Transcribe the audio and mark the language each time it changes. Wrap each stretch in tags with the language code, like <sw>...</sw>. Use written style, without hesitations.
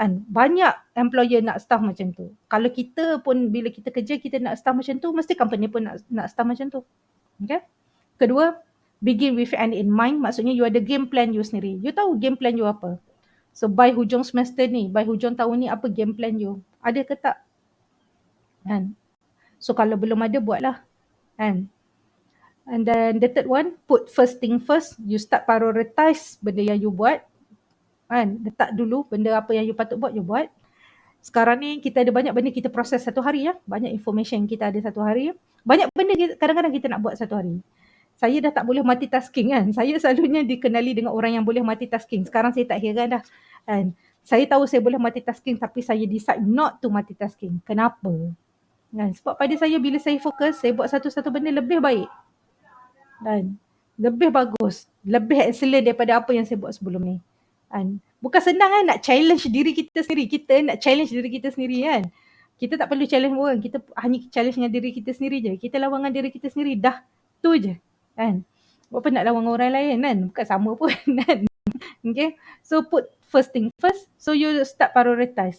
<ms>Banyak employer nak staff macam tu. Kalau kita pun bila kita kerja, kita nak staff macam tu, mesti company pun nak staff macam tu. Okay. Kedua,</ms> <en>begin with end in mind.</en> <ms>Maksudnya you ada game plan you sendiri. You tahu game plan you apa. So by hujung semester ni, by hujung tahun ni, apa game plan you? Ada ke tak? So kalau belum ada, buatlah.</ms> <en>And then the third one, put first thing first. You start prioritize</en> <ms>benda yang you buat. Letak dulu benda apa yang you patut buat, you buat. Sekarang ni kita ada banyak benda kita proses satu hari ya. Banyak information kita ada satu hari. Banyak benda kadang-kadang kita nak buat satu hari. Saya dah tak boleh multitasking kan. Saya selalunya dikenali dengan orang yang boleh multitasking. Sekarang saya tak heran dah. Saya tahu saya boleh multitasking, tapi saya</ms> <en>decide not to multitasking.</en> <ms>Kenapa? Sebab pada saya bila saya fokus, saya buat satu-satu benda lebih baik. Dan lebih bagus. Lebih excellent daripada apa yang saya buat sebelum ni. Bukan senang kan nak challenge diri kita sendiri. Kita nak challenge diri kita sendiri kan. Kita tak perlu challenge orang. Kita hanya challenge dengan diri kita sendiri je. Kita lawan dengan diri kita sendiri. Dah. Tu je. Apa nak lawan dengan orang lain kan. Bukan sama pun kan. Okay.</ms> <en>So put first thing first. So you start prioritize.</en>